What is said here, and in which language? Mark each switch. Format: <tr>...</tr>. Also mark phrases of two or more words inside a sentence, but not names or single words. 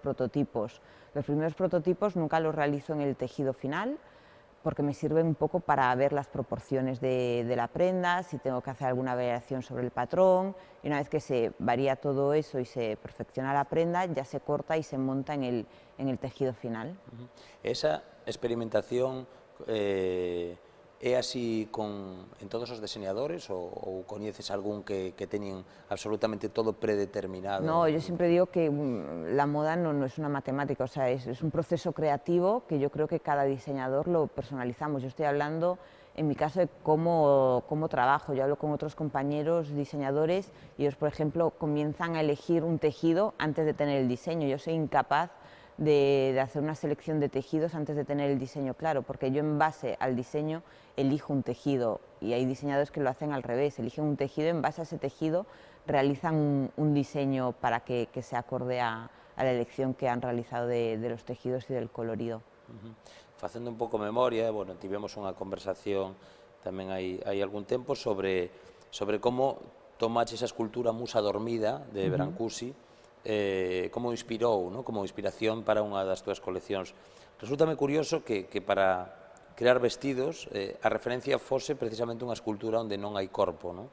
<es>Los primeros prototipos nunca los realizo en el tejido final, porque me sirven un poco para ver las proporciones de la prenda, si tengo que hacer alguna variación sobre el patrón, y una vez que se varía todo eso y se perfecciona la prenda, ya se corta y se monta en el tejido final.</es> <gl>Esa experimentación é así en todos os diseñadores ou coñeces algún que teñen absolutamente todo predeterminado?</gl> <es>No, yo siempre digo que la moda no es una matemática, o sea, es un proceso creativo que yo creo que cada diseñador lo personalizamos. Yo estoy hablando, en mi caso, de cómo trabajo. Yo hablo con otros compañeros diseñadores y ellos, por ejemplo, comienzan a elegir un tejido antes de tener el diseño. Yo soy incapaz de hacer una selección de tejidos antes de tener el diseño claro, porque yo en base al diseño elijo un tejido y hay diseñadores que lo hacen al revés, eligen un tejido y en base a ese tejido realizan un diseño para que se acorde a la elección que han realizado de los tejidos y del colorido.</es> <gl>Facendo un pouco memoria, bueno, tivemos unha conversación tamén hai algún tempo sobre como tomaches a escultura Musa Dormida de Brancusi, como inspirou, ¿no? Como inspiración para unha das túas coleccións. Resúltame curioso que para crear vestidos a referencia fose precisamente unha escultura onde non hai corpo, ¿no?</gl>